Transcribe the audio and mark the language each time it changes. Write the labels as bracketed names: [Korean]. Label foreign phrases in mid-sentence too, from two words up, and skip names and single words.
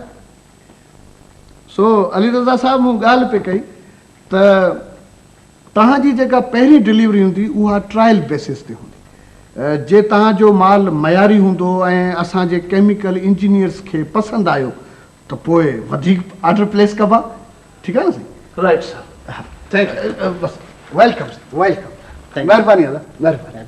[Sindhi] सो अली रज़ा साहब मूं ॻाल्हि पे कई त तव्हांजी जेका पहिरीं डिलीवरी हूंदी उहा [English] trial basis [Sindhi] ते हूंदी। जे तव्हांजो माल मयारी हूंदो ऐं असांजे [English] chemical engineers [Sindhi] खे पसंदि आयो त पोइ वधीक [English] order place [Sindhi] कबा। ठीकु आहे न साईं? [English] right sir thank you. [Sindhi] बसि वेलकम साईं वेलकम। महिरबानी दादा महिरबानी।